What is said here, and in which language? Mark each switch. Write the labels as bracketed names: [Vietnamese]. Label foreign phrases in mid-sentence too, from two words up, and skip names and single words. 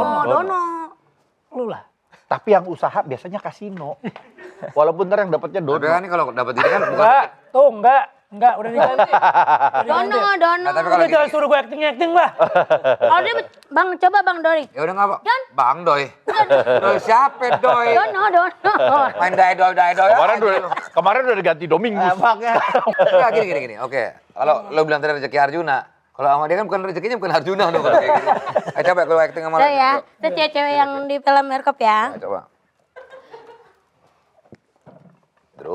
[Indonesian] Oh, Dono. lu lah. Tapi yang usaha biasanya kasino. Walaupun ntar yang dapatnya Tapi dono. kan ini kalau dapat ini kan bukan. Enggak, udah diganti. Dono. Nah, tapi kalau Udah jangan gini, suruh gue acting lah. Kalau dia, Bang, coba Bang Dori. ya udah nggak apa. Don. Bang Doi. Doi siapa Doi? Dono. Main doi. Kemarin udah diganti Domingus. Enggak gini. Oke. Kalau lo bilang tadi rezeki Arjuna, kalau sama dia kan bukan rezekinya bukan Arjuna dong kalau kayak gitu. Coba kalau acting sama Saya ya, itu cewek-cewek yang di film Warkop ya. Nah, coba. Bro,